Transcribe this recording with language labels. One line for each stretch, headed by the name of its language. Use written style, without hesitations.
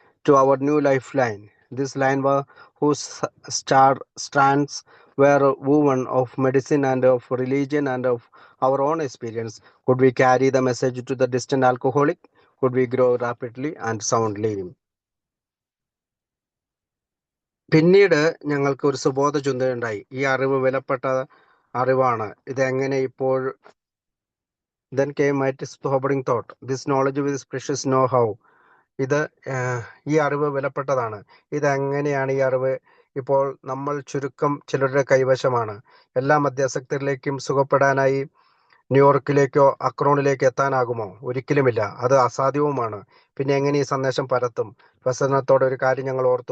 English: to our new lifeline. This line was whose strands were woven of medicine and of religion and of our own experience. Could we carry the message to the distant alcoholic? Could we grow rapidly and soundly?
Malayalam: പിന്നീട് ഞങ്ങൾക്ക് ഒരു സുബോധ ചിന്തയുണ്ടായി. ഈ അറിവ് വിലപ്പെട്ട അറിവാണ്. ഇതെങ്ങനെ ഇപ്പോൾ
English: then came mighty sobering thought. This knowledge with this precious know-how.
Malayalam: ഇത് ഈ അറിവ് വിലപ്പെട്ടതാണ്. ഇതെങ്ങനെയാണ് ഈ അറിവ് ഇപ്പോൾ നമ്മൾ ചുരുക്കം ചിലരുടെ കൈവശമാണ്. എല്ലാ മദ്യാസക്തരിലേക്കും സുഖപ്പെടാനായി ന്യൂയോർക്കിലേക്കോ അക്രോണിലേക്കോ എത്താനാകുമോ? ഒരിക്കലുമില്ല. അത് അസാധ്യവുമാണ്. പിന്നെ എങ്ങനെ ഈ സന്ദേശം പരത്തും? വ്യസനത്തോടെ ഒരു കാര്യം ഞങ്ങൾ ഓർത്തു.